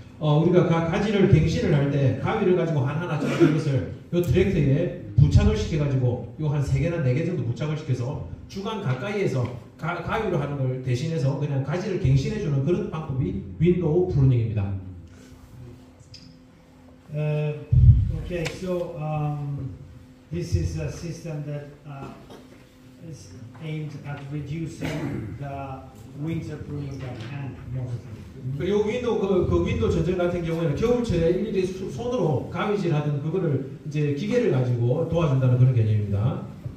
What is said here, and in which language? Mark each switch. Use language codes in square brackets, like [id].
[ko] 우리가 가지를 갱신을 할 때 가위를 가지고 하나 자른 것을 요 트랙터에 부착을 시켜가지고 요 한 3개나 4개 정도 부착을 시켜서 주간 가까이에서 가위로 하는 걸 대신해서 그냥 가지를 갱신해주는 그런 방법이 윈도우 프루닝입니다. [en] Okay, so this is a system that is aimed at reducing the winter pruning by hand mostly. [ko] 그리고 윈도우 전쟁 같은 경우에는 겨울철에 일일이 손으로 가위질 하던 그거를 이제 기계를 가지고 도와준다는 그런 개념입니다.